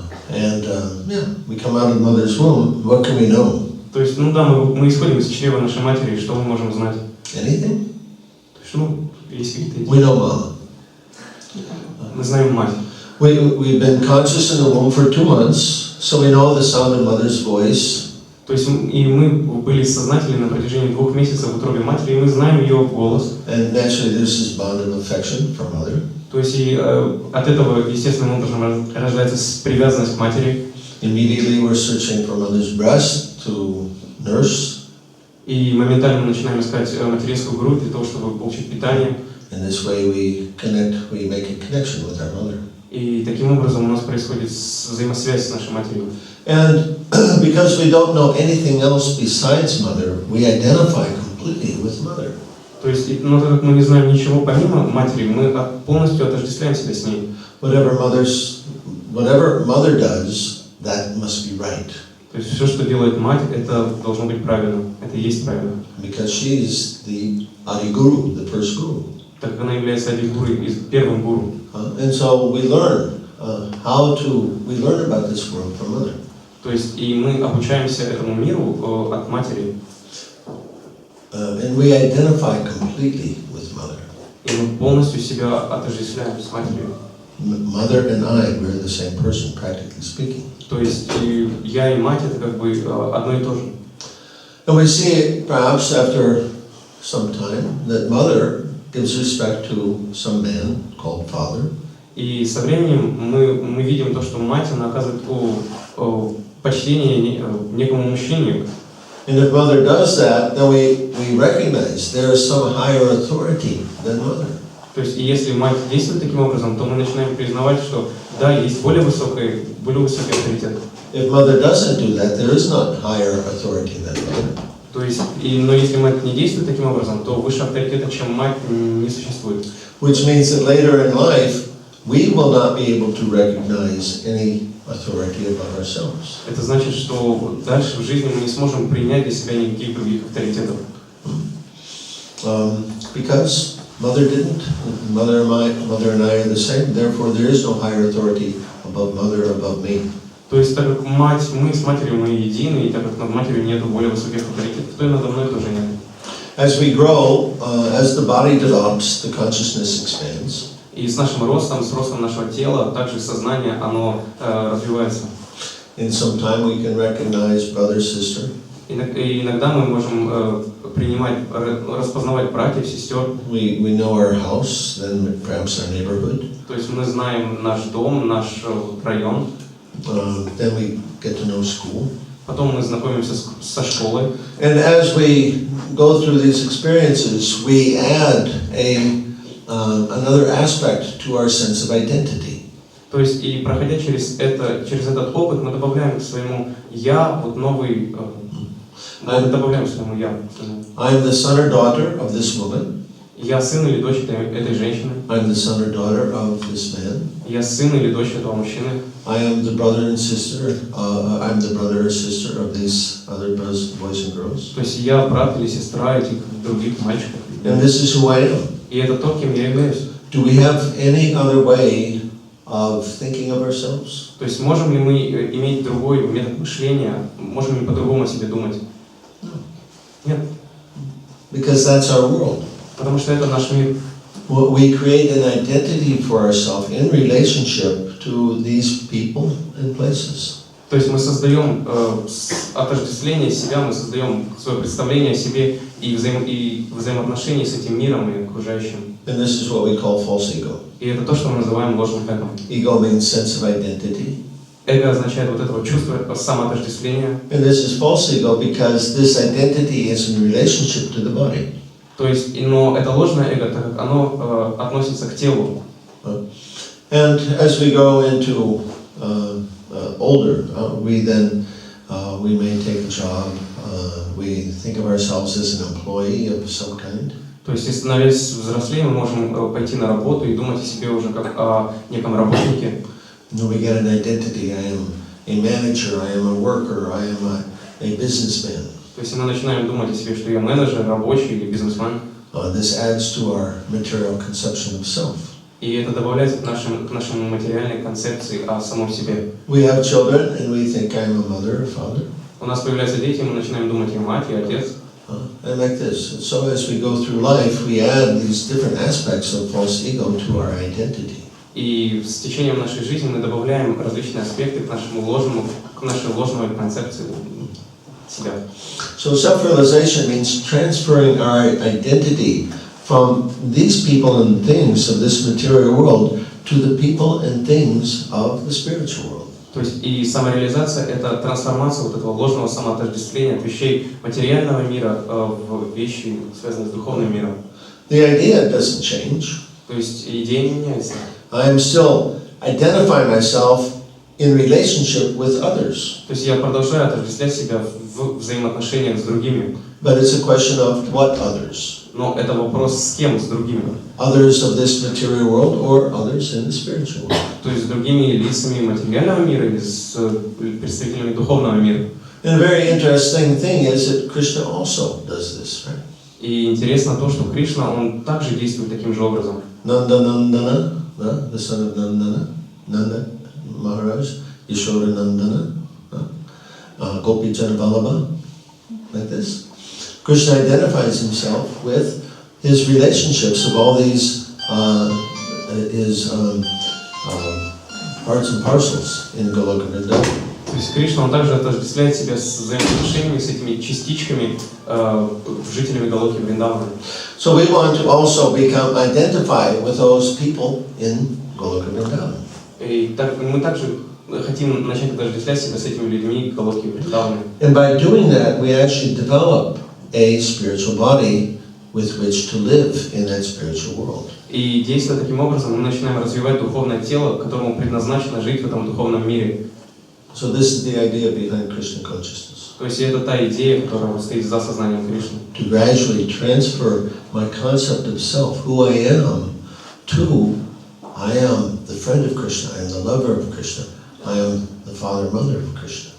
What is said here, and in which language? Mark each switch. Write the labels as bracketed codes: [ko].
[en] And we come out of mother's womb. What can we know? [ru] То есть, мы исходим из чрева нашей матери, что мы можем знать? [en] Anything? [ru] То есть, есть какие-то. [en] We know mama. [ru] Мы знаем мать. [en] We've been conscious in the womb for 2 months, so we know the sound of mother's voice. [ru] То есть и мы были сознательны на протяжении 2 месяцев в утробе матери, и мы знаем ее голос. [en] And naturally this is bond of affection for mother. [ru] То есть и от этого естественным образом рождается привязанность к матери. [en] Immediately we're searching for mother's breast to nurse. [ru] И моментально мы начинаем искать материнскую грудь для того, чтобы получить питание. [en] In this way we make a connection with our mother. [ru] И таким образом у нас происходит взаимосвязь с нашей матерью. [en] And because we don't know anything else besides mother, we identify completely with mother. [ru] То есть, но так как мы не знаем ничего помимо матери, мы полностью отождествляем себя с ней. [en] Whatever mother does, that must be right. [ru] То есть все, что делает мать, это должно быть правильно, это и есть правильно. [en] Because she is the Adi Guru, the first guru. [ru] Так как она является первым гуру. [en] And so we learn about this world from mother. [ru] То есть и мы обучаемся этому миру от матери. [en] And we identify completely with mother. [ru] И мы полностью себя отождествляем с матерью. [en] Mother and I, we're the same person, practically speaking. [ru] То есть и я и мать это как бы одно и то же. [en] And we see perhaps after some time that mother gives respect to some man called father. [ru] И со временем мы видим то, что мать она оказывает почтение некому мужчине. [en] And if mother does that, then we recognize there is some higher authority than mother. [ru] То есть, и если мать действует таким образом, то мы начинаем признавать, что да, есть более высокий авторитет. [en] If mother doesn't do that, there is not higher authority than mother. [ru] То есть, но если мать не действует таким образом, то выше авторитета, чем мать, не существует. [en] Which means that later in life, we will not be able to recognize any authority above ourselves. [ru] Это значит, что дальше в жизни мы не сможем принять для себя никаких других авторитетов. [en] Because mother didn't, mother and I are the same, therefore there is no higher authority above mother, above me. [ru] То есть, так как мы с матерью мы едины, и так как над матерью нет более высоких авторитетов, то и надо мной тоже нет. [en] As we grow, as the body develops, the consciousness expands. [ru] И с нашим ростом, с ростом нашего тела, также сознание, оно развивается. [en] In some time we can recognize brother, sister. [ru] И иногда мы можем распознавать братьев, сестер. [en] We know our house, then perhaps our neighborhood. [ru] То есть мы знаем наш дом, наш район. [en] Then we get to know school. [ru] Потом мы знакомимся со школой. [en] And as we go through these experiences, we add another aspect to our sense of identity. [ru] То есть и проходя через этот опыт, мы добавляем к своему я вот новый, добавляем к своему я. [en] I'm the son or daughter of this woman. [ru] Я сын или дочь этой женщины. [en] I'm the son or daughter of this man. [ru] Я сын или дочь этого мужчины. [en] I am the brother and sister. I'm the brother or sister of these other boys and girls. [ru] То есть я брат или сестра этих других мальчиков. [en] And this is who I am. [ru] И это то, кем я являюсь. [en] Do we have any other way of thinking of ourselves? [ru] То есть можем ли мы иметь другой метод мышления? Можем ли по-другому о себе думать? Нет. [en] Because that's our world. [ru] Потому что это наш мир. [en] We create an identity for ourselves in relationship to these people and places. [ru] То есть мы создаем отождествление себя, мы создаем свое представление о себе и взаимоотношения с этим миром и окружающим. [en] And this is what we call false ego. [ru] И это то, что мы называем ложным эго. [en] Ego means sense of identity. [ru] Эго означает вот это вот чувство самоотождествления. [en] And this is false ego because this identity is in relationship to the body. [ru] То есть, но это ложное эго, так как оно относится к телу. [en] And as we go into older, we may take a job. We think of ourselves as an employee of some kind. [ru] То есть, становясь взрослее, мы можем пойти на работу и думать о себе уже как о неком работнике. [en] No, we get an identity. I am a manager. I am a worker. I am a businessman. [ru] То есть мы начинаем думать о себе, что я менеджер, рабочий или бизнесмен. [en] This adds to our material conception of self. [ru] И это добавляется к нашей материальной концепции о самом себе. [en] We have children, and we think I'm a mother or father. [ru] У нас появляются дети, и мы начинаем думать о мать и отец. [en] And like this. And so as we go through life, we add these different aspects of false ego to our identity. [ru] И с течением нашей жизни мы добавляем различные аспекты к нашей ложной концепции. себя. [en] So self-realization means transferring our identity from these people and things of this material world to the people and things of the spiritual world. [ru] То есть и самореализация – это трансформация вот этого ложного самоотождествления от вещей материального мира в вещи, связанные с духовным миром. [en] The idea doesn't change. [ru] То есть идея не меняется. [en] I am still identifying myself in relationship with others. [ru] То есть я продолжаю отождествлять себя в взаимоотношениях с другими. [en] But it's a question of what others. [ru] Но это вопрос с кем, с другими. [en] Others of this material world or others in the spiritual world. [ru] То есть с другими лицами материального мира или с представителями духовного мира. [en] And a very interesting thing is that Krishna also does this, right? [ru] И интересно то, что Кришна, он также действует таким же образом. [en] Nandana, the son of Nandana, Nanda Maharaj, Yashoda Nandana, Gopi Janavallabha, like this. Krishna identifies himself with his relationships of all these his parts and parcels in Goloka Vrindavan. [ru] То есть Кришна, он также отождествляет себя с взаимоотношениями, с этими частичками, жителями Галоки Вриндавана. [en] So we want to also become identified with those people in Goloka Vrindavan. [ru] И мы также хотим начать отождествлять себя с этими людьми Галоки Вриндавана. [en] And by doing that, we actually develop a spiritual body with which to live in that spiritual world. [ru] И действуя таким образом, мы начинаем развивать духовное тело, которому предназначено жить в этом духовном мире. [en] So this is the idea behind Krishna consciousness. [ru] То есть это та идея, которая стоит за сознанием Кришны. [en] To gradually transfer my concept of self, who I am, to I am the friend of Krishna, I am the lover of Krishna, I am the father and mother of Krishna.